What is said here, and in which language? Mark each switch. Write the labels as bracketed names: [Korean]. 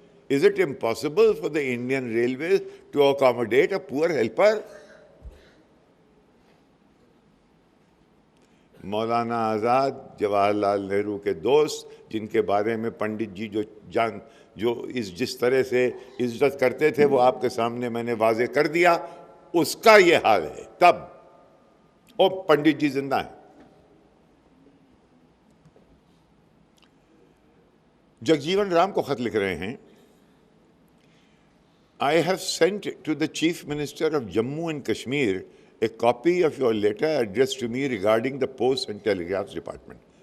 [English] Is it impossible for the Indian Railways to accommodate a poor helper? [Urdu] Maulana Azad Jawahar Lal Nehru کے دوست، جن کے بارے میں پنڈت جی جو جس طرح سے عزت کرتے تھے وہ آپ کے سامنے میں نے واضح کر دیا، اس کا یہ حال ہے. تب اور پنڈت جی زندہ ہیں. جگجیون رام کو خط لکھ رہے ہیں. [English] I have sent to the Chief Minister of Jammu and Kashmir a copy of your letter addressed to me regarding the Post and Telegraphs Department.